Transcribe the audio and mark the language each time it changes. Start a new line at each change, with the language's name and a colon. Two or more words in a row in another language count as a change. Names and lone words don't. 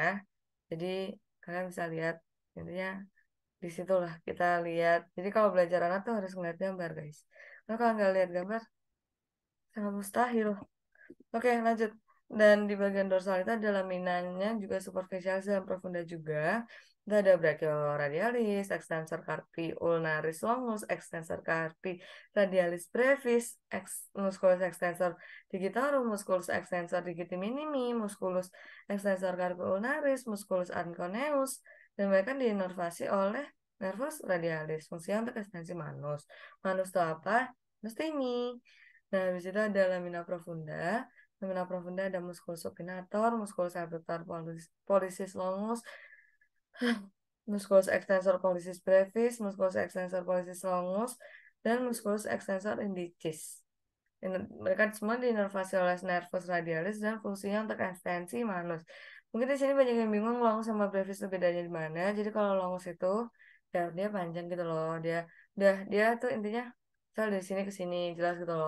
Indonesian: Jadi kalian bisa lihat intinya di situlah kita lihat. Jadi kalau belajar anak tuh harus ngeliat gambar, guys. Karena kalau nggak lihat gambar, sangat mustahil. Oke, lanjut. Dan di bagian dorsal itu ada laminanya juga superficialis dan profunda juga. Itu ada brachioradialis, extensor carpi ulnaris longus, extensor carpi radialis brevis, musculus extensor digitorum, musculus extensor digiti minimi, musculus extensor carpi ulnaris, musculus anconeus, dan mereka diinervasi oleh nervus radialis, fungsinya untuk ekstensi manus. Manus itu apa? Mesti ini. Nah, habis itu ada lamina profunda. Lamina profunda ada musculus supinator, musculus abductor pollicis longus, musculus extensor pollicis brevis, musculus extensor pollicis longus, dan musculus extensor indicis. Mereka semua diinervasi oleh nervus radialis dan fungsinya untuk ekstensi manus. Mungkin di sini banyak yang bingung longus sama brevis itu bedanya di mana. Jadi kalau longus itu ya dia panjang gitu loh. Dia tuh intinya misal dari sini ke sini jelas gitu loh.